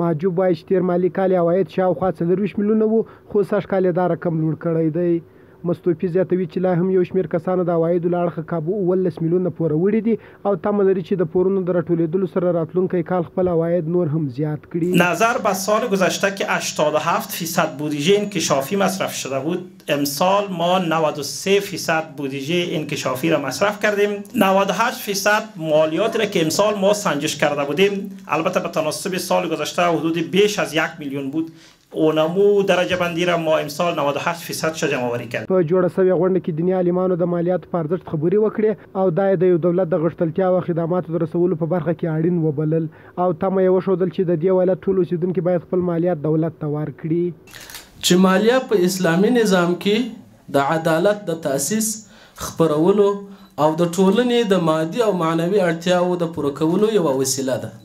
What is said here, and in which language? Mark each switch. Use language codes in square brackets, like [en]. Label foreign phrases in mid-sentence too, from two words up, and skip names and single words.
[ps] ماجب وایي چې تیر مالي کال یې عواید شاوخوا 24 میلیونه وو، خو سږ کال یې دا رقم لوړ کړی دی. مستوفي زیاتوي چې لا هم یو شمېر کسانو د عوایدو له اړخه کابو 19 میلیونه پوره وړي دي او تمه لري چې د پورونو د راټولېدلو سره راتلونکی کال خپل عواید نور هم زیات کړي. [fa] نظر به سال گذشته که 87% بودجه انکشافی مصرف شده بود، امسال ما 93% بودجه انکشافی را مصرف کردیم. 98% مالیاتی را که امسال ما سنجش کرده بودیم، البته به تناسب سال گذشته حدود بیش از 1 میلیون بود، اونمو درجه بندی را ما امسال 98% جمع آوری کردیم. [ps] په جوړه شوې غونډه کې دیني عالمانو د مالیاتو په ارزښت خبرې وکړې او دا د یو دولت د غښتلتیا او خدماتو د رسولو په برخه کې اړین وبلل او تمه یې وښودل چې د دې ولایت ټول اوسیدونکي باید خپل مالیات دولت ته ورکړي. چې مالیه په اسلامي نظام کې د عدالت د تأسیس، خپرولو او د ټولنې د مادي او معنوي اړتیاو د پوره کولو یوه وسیله ده.